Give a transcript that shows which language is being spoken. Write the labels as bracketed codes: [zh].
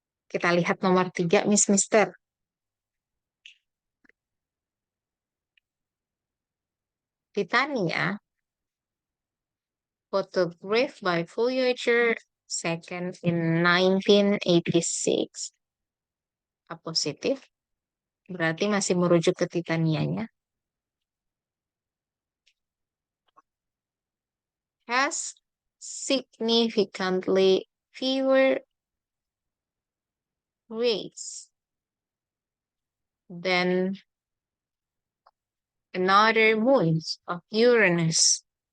[id] Kita lihat nomor 3, Mister. [en] Titania, photographed by Voyager 2 in 1986. [id] A positif. Berarti masih merujuk ke Titanianya. [en] Has significantly fewer rays than another moons of Uranus.